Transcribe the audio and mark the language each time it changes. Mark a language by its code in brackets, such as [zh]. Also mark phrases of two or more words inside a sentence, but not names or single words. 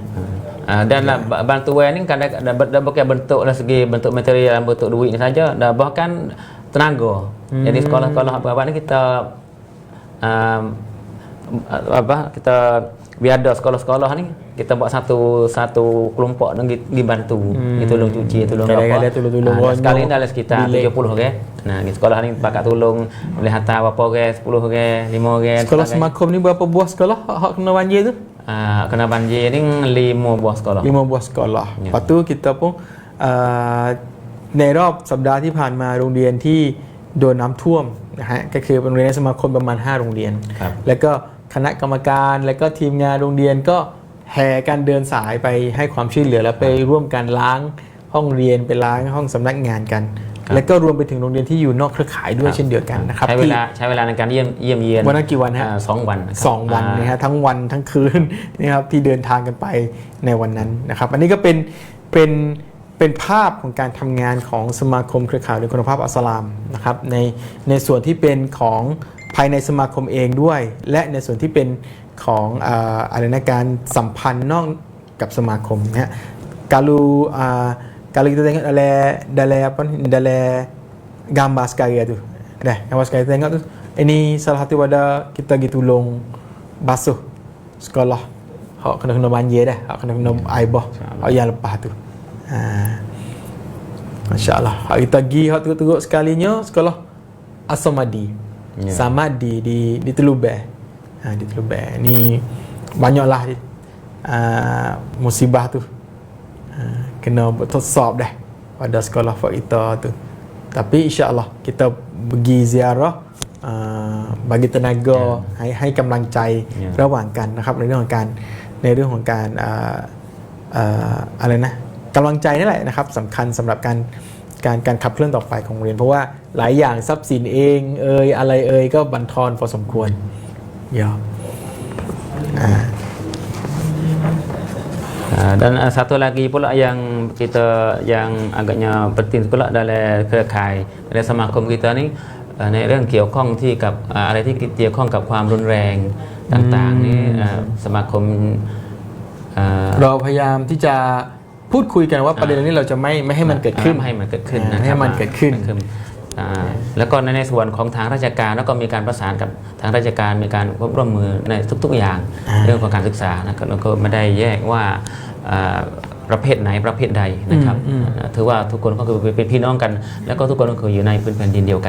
[ms] dan bantuan ni kadang bukan bentuk dari segi bentuk material dan bentuk duit ni saja dah bahkan tenaga jadi sekolah-sekolah apa-apa ni kita kita biar ada sekolah-sekolah ni kita buat satu kelompok dan pergi bantu tolong cuci tolong apa sekali ni dalam sekitar 70 orang di sekolah ni bakat tolong boleh hantar berapa orang 10 orang 5 orang sekolah semakum ni berapa buah sekolah hak kena banjir tu kena banjir ni 5 buah sekolah 5 buah sekolah lepas tu kita pun [th] ในรอบสัปดาห์ที่ผ่านมาโรงเรียนที่โดนน้ำท่วมนะฮะก็คือเป็นโรงเรียนสมาคมประมาณ5โรงเรียน ครับ แล้วก็คณะกรรมการแล้วก็ทีมงานโรงเรียนก็แห่กันเดินสายไปให้ความช่วยเหลือแล้วไปร่วมกันล้างห้องเรียนไปล้างห้องสำนักงานกัน แล้วก็รวมไปถึงโรงเรียนที่อยู่นอกเครือข่ายด้วยเช่นเดียวกันนะครับ ใช้เวลาในการเยี่ยมเยียน วันนั้นกี่วันฮะ 2 วันนะครับ 2 วันนะฮะทั้งวันทั้งคืนนะครับที่เดินทางกันไปในวันนั้นนะครับอันนี้ก็เป็นภาพของการทำงานของสมาคมเครือข่ายโดยคุณ ภาพอัสสลามนะครับในส่วนที่เป็นของภายในสมาคมเองด้วย และในส่วนที่เป็นของอะไรนะการสัมพันธ์นอกกับสมาคมนะฮะ [ms] kalau kita tengok dalam gambar sekarang tu dah gambar sekarang kita tengok tu ini salah satu pada kita pergi tolong basuh sekolah hak kena banjir dah hak kena air bah hak yang lepas tu Masya-Allah hak kita pergi hak teruk-teruk sekalinya sekolah As-Samadi Samadi di Telubeh di Telubeh ni banyaklah musibah tu kena bertosab dah pada sekolah kita tu. Tapi insya-Allah kita pergi ziarah bagi tenaga [th] ให้กำลังใจระหว่างกันนะครับในเรื่องของการอะไรนะกำลังใจนี่แหละนะครับสำคัญสำหรับการขับเคลื่อนต่อไปของโรงเรียนเพราะว่าหลายอย่างทรัพย์สินเองอะไรก็บั่นทอนพอสมควร [ms] Dan satu lagi pula yang agaknya penting pula dalam เครือข่าย dalam semakom kita ni [th] ในเรื่องเกี่ยวข้องที่กับอะไรที่เกี่ยวข้องกับความรุนแรงต่างๆนี่สมาคม เราพยายามที่จะพูดคุยกันว่าประเด็นนี้เราจะไม่ให้มันเกิดขึ้น ไม่ให้มันเกิดขึ้นนะครับ ให้มันเกิดขึ้น แล้วก็ในส่วนของทางราชการแล้วก็มีการประสานกับทางราชการมีการร่วมมือในทุกๆอย่างเรื่องของการศึกษานะครับแล้วก็ไม่ได้แยกว่าประเภทไหนประเภทใดนะครับถือว่าทุกคนก็คือเป็นพี่น้องกันแล้วก็ทุกคนก็คืออยู่ในพื้นแผ่นดินเดียวกัน